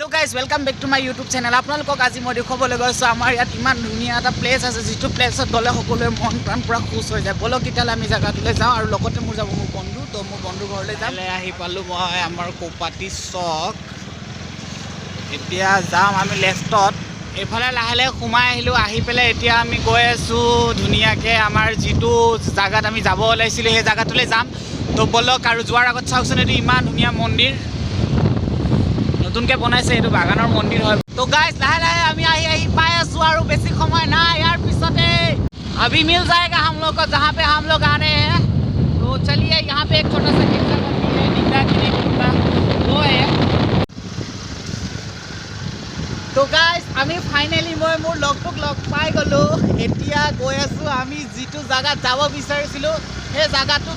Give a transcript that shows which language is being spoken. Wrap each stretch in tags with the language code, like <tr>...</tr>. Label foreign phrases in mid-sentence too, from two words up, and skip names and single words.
<en>Hello guys, welcome back to my YouTube channel.</en> <as>আপোনালোকক আজি মই দেখুৱাবলৈ গৈছো আমাৰ ইয়াত ইমান ধুনীয়া এটা প্লেস আছে যিটো প্লেসত গলে সকলোৱে মন প্ৰাণ পুৰা খুশ হৈ যায়। বলক কিটালে আমি জায়গাটোলৈ যাওঁ আৰু লগতে মোৰ যাব মোৰ বন্ধু তো মোৰ বন্ধু ঘৰলৈ যাম। আহি পালো মই আমাৰ কোপাটি চক। এতিয়া যাম আমি লেফটত এফালে লাহেলে সোমাই আহিলো আহি পেলে এতিয়া আমি গৈ আছো ধুনীয়াকে আমাৰ যিটো জায়গাত আমি যাব ওলাইছিলো সেই জায়গাটোলৈ যাম। তো বলক আৰু যোৱাৰ আগত চাওকচোন এটো ইমান ধুনীয়া মন্দিৰ নতুনকে বনাইছে এটো বাগানৰ মন্দিৰ হয়। তো गाइस लाहे लाहे আমি আহি পাই আছো আৰু বেছি সময় নাই यार পিছতে</as> <hi>अभी मिल जाएगा हम लोग को जहां पे हम लोग आने हैं। तो चलिए यहां पे एक छोटा सा किस्सा बनती है निंदा की निंदा वो है।</hi> <as>तो गाइस আমি ফাইনালি মই মোৰ লগটোক লগ পাই গলো। এতিয়া গৈ আছো আমি যিটো জায়গা যাব বিচাৰিছিলো সেই জায়গাটোত।</as>